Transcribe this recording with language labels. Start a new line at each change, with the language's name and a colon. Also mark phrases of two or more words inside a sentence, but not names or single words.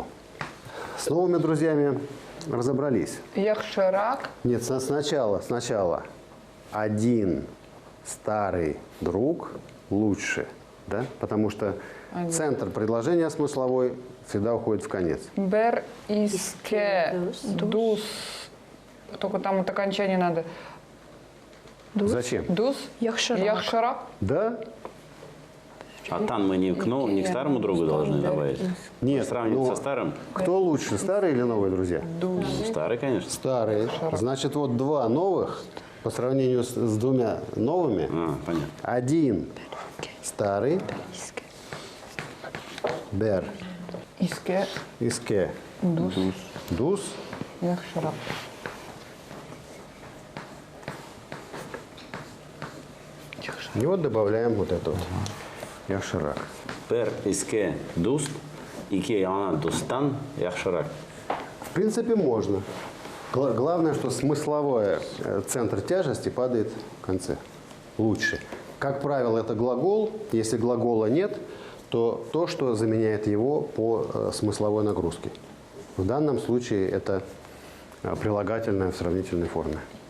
Russian: С новыми друзьями разобрались.
Tatar: Яхширак.
Russian: Нет, сначала. Один старый друг лучше. Да? Потому что центр предложения смысловой всегда уходит в конец.
Tatar: Бер. Иске. Дус.
Russian: Только там вот окончание надо. Зачем?
Tatar: Дус. Яхширак. Яхширак.
Russian: Да? А тан мы не к старому другу должны добавить? Нет. Сравнивать ну, со старым? Кто лучше, старые или новые друзья? Старый, конечно. Старые. Значит, вот два новых по сравнению с двумя новыми. Понятно. Один старый.
Tatar: Бер. Иске. Иске. Дус. Дус. Яхширак.
Russian: И вот добавляем вот это вот.
Tatar: Яхширак. Пер иске дуст, ике яна дустан, яхширак.
Russian: В принципе, можно. Главное, что смысловой центр тяжести падает в конце. Лучше. Как правило, это глагол. Если глагола нет, то то, что заменяет его по смысловой нагрузке. В данном случае это прилагательное в сравнительной форме.